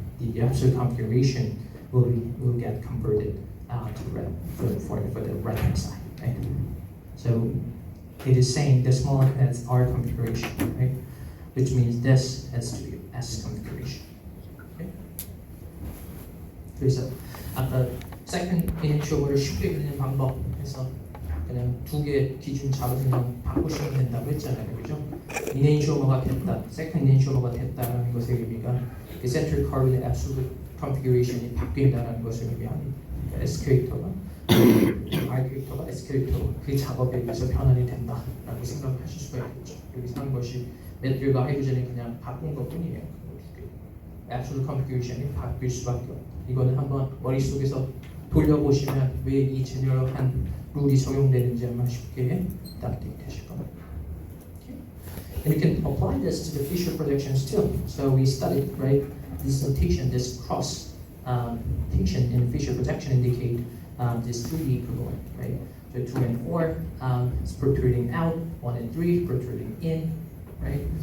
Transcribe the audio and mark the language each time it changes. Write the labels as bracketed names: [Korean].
[English] The absolute configuration will get converted to red for the right hand side, right? So it is saying this molecule has R configuration, right? Which means this has to be S configuration. Okay? [Korean] 그래서 아까 second enantiomer를 쉽게 그리는 방법에서 그냥 두 개 기준 잡아서 그냥 바꾸시면 된다고 했잖아요, 그죠? enantiomer가 됐다, second enantiomer가 됐다라는 것의 의미가 그 central carbon의 absolute configuration이 바뀐다라는 것을 의미합니다. 그러니까 S 캐릭터가 R 캐릭터가 S 캐릭터로 그 작업에 의해서 변환이 된다라고 생각하실 수가 있겠죠. 여기서 한 것이 메틸과 하이드로젠이 그냥 바꾼 것뿐이에요. absolute configuration이 바뀔 수밖에 없다. 이거는 한번 머릿속에서 돌려보시면 왜 이 제너럴한 룰이 적용되는지 아마 쉽게 납득이 되실 겁니다. [English] And you can apply this to the Fisher projections too. So we studied, right, this notation, this cross notation in Fisher projection indicate this 3D equivalent, right? So 2 and 4 is protruding out, 1 and 3 protruding in, right?